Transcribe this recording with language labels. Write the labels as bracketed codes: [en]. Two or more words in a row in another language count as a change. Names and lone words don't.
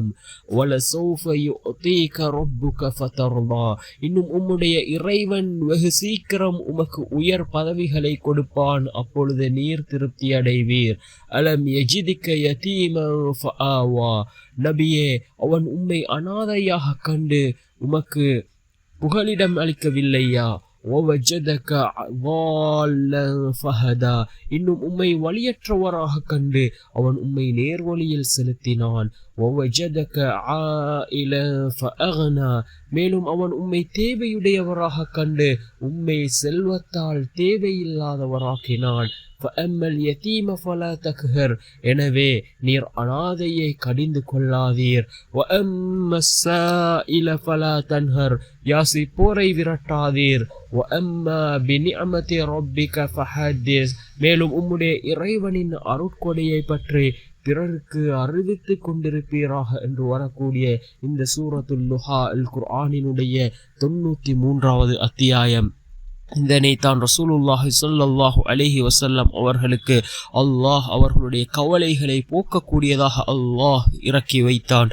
[ar] ولسوف يعطيك ربك فترضى, [ta] இன்னும் உம்முடைய இறைவன் வெகு சீக்கிரம் உமக்கு உயர் பதவிகளை கொடுப்பான், அப்பொழுது நீர் திருப்தி அடைவீர். [ar] ألم يجدك يتيما فآوى, [ta] நபியே, அவன் உம்மை அனாதையாக கண்டு உமக்கு புகலிடம் அளிக்கவில்லையா? [ar] وَوَجَدَكَ ضَالًّا فَهَدَى, [ta] இன்னும் உம்மை வழியற்றவராக கண்டு அவன் உம்மை நேர்வழியில் செலுத்தினான். [ar] وَوَجَدَكَ عَائِلًا فَأَغْنَى, [ta] மேலும் அவன் உம்மை தேவையுடையவராக கண்டு உம்மை செல்வத்தால் தேவையில்லாதவராக்கினான். [ar] فَأَمَّا الْيَتِيمَ فَلَا تَقْهَرْ, [ta] எனவே நீர் அனாதையை கடிந்து கொள்ளாதீர். [ar] وَأَمَّا السَّائِلَ فَلَا تَنْهَرْ, [ta] யாசிப்போரை விரட்டாதீர். [ar] وَأَمَّا بِنِعْمَةِ رَبِّكَ فَحَدِّثْ, [ta] மேலும் உம்முடைய இறைவனின் அருட்கொடையை பற்றி பிறருக்கு அறிவித்து கொண்டிருப்பீராக என்று வரக்கூடிய இந்த சூரத்துல் லுஹா அல் குர்ஆனினுடைய 93வது அத்தியாயம். இதனைத்தான் [ar] رسول الله صلى الله عليه وسلم [ta] அவர்களுக்கு அல்லாஹ் அவர்களுடைய கவலைகளை போக்கக்கூடியதாக அல்லாஹ் இறக்கி வைத்தான்.